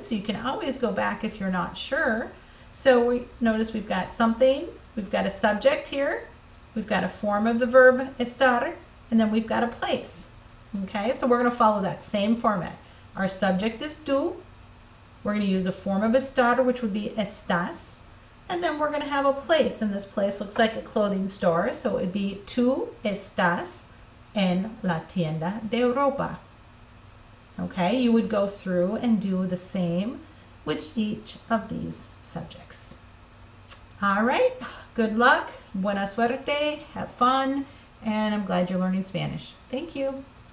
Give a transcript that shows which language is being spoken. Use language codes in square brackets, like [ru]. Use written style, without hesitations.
[en] So you can always go back if you're not sure. So we notice we've got something, we've got a subject here, we've got a form of the verb estar, and then we've got a place. Okay, so we're going to follow that same format. Our subject is tú. We're going to use a form of estar, which would be estás. And then we're going to have a place, and this place looks like a clothing store. So it would be [es] tú estás en la tienda de ropa. [en] Okay, you would go through and do the same with each of these subjects. All right, good luck, [es] buena suerte, [en] have fun. And I'm glad you're learning Spanish. Thank you.